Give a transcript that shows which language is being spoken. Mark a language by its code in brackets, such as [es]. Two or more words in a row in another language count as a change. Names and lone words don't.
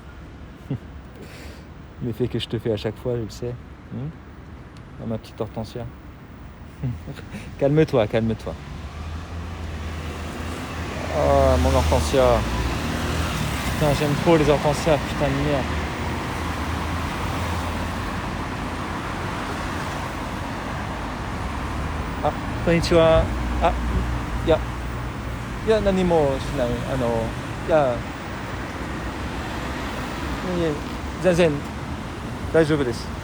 [fr] L'effet que je te fais à chaque fois, je le sais. Oh, ma petite hortensia. Calme-toi, calme-toi. Oh, mon hortensia. Putain, j'aime trop les hortensias, putain de merde. [ja] Ah, konnichiwa. ああ、何もしない. 全然、大丈夫です.